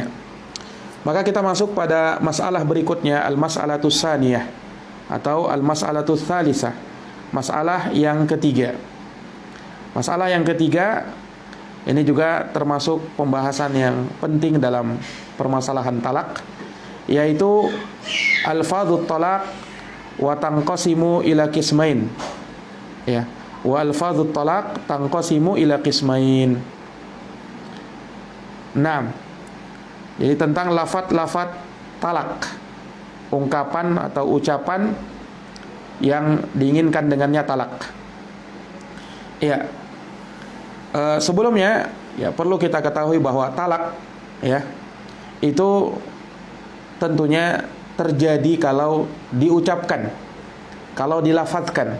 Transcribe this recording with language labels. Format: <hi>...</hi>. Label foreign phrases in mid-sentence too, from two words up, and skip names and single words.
<id>Maka kita masuk pada masalah berikutnya,</id> <ar>المسألة الثانية</ar> <id>atau</id> <ar>المسألة الثالثة,</ar> <id>masalah yang ketiga. Masalah yang ketiga ini juga termasuk pembahasan yang penting dalam permasalahan talak, yaitu</id> <ar>ألفاظ الطلاق وتنقسم إلى قسمين. Ya, وألفاظ الطلاق تنقسم إلى قسمين.</ar> <id>Nah, jadi tentang lafaz-lafaz talak, ungkapan atau ucapan yang diinginkan dengannya talak. Ya, sebelumnya ya perlu kita ketahui bahwa talak ya itu tentunya terjadi kalau diucapkan, kalau dilafadzkan.</id>